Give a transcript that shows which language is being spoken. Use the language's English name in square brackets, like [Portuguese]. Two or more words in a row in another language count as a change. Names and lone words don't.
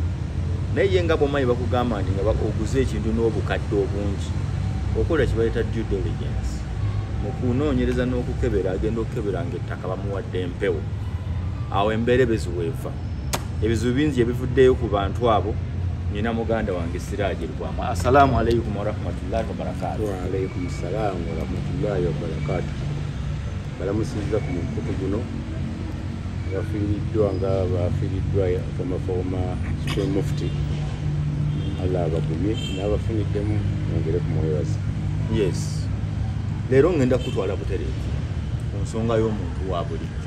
[Ganda] Naye ye nga bw'omanyi bakugamba nti nga oguze ekintu n'obukadde obungi okola kibayita [English] due diligence. [Ganda] Mu kunoonyereza n'okukebera agenda okukebera ng'ettaka bamuwadde empewo. Awo embeera ebizibu eva. Ebizibu bingi ebivuddeyo ku bantu abo. Nina muganda wange Siraaji Lwama. [Arabic] السلام عليكم ورحمة الله وبركاته. وعليكم السلام ورحمة الله وبركاته. [Ganda] Balamusizza ku mukutu guno bafiiriddwa nga bafiiriddwa [English] Former Supreme Mufti. [Ganda] Allah abagumye n'abafuniddemu mwongere kumwebaza. [English] Yes. [Ganda] Leero ngenda kutwala butereevu ku nsonga y'omuntu wa bulijjo.